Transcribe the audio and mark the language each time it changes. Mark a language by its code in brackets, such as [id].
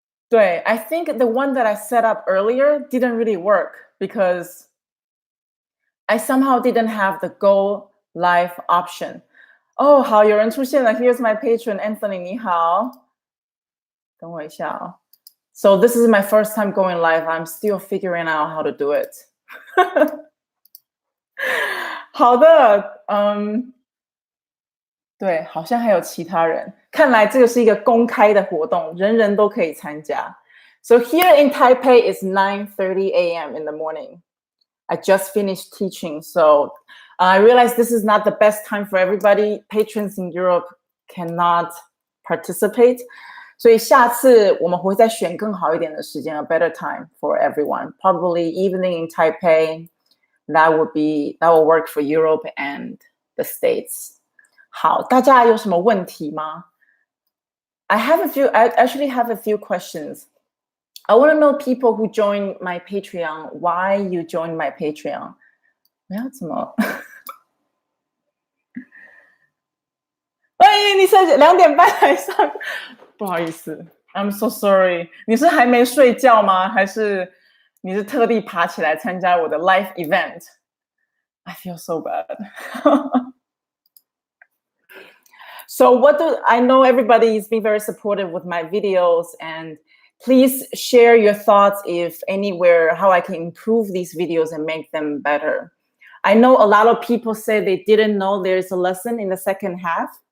[zh] 对, [en] I think the one that I set up earlier didn't really work because I somehow didn't have the go live option. [zh] 哦，好，有人出现了。 [en] Here's my patron, Anthony. [zh] 你好，等我一下哦。 [en] So this is my first time going live. I'm still figuring out how to do it. [zh] 好的，对，好像还有其他人。看来这个是一个公开的活动，人人都可以参加。 [en] So here in Taipei, it's 9:30 a.m. in the morning. I just finished teaching, so I realized this is not the best time for everybody. Patrons in Europe cannot participate. [zh] 所以下次我们会再选更好一点的时间 [en] a better time for everyone. Probably evening in Taipei. That will work for Europe and the States. [zh] 好，大家有什么问题吗？ [en] I actually have a few questions. I want to know people who join my Patreon, why you joined my Patreon. [zh] 我要怎么？你是2:30才上，不好意思 ， [en] I'm so sorry。 [zh] 你是还没睡觉吗？还是你是特地爬起来参加我的 [en] live event? I feel so bad. So I know everybody has been very supportive with my videos, and please share your thoughts if anywhere how I can improve these videos and make them better. I know a lot of people say they didn't know there's a lesson in the second half.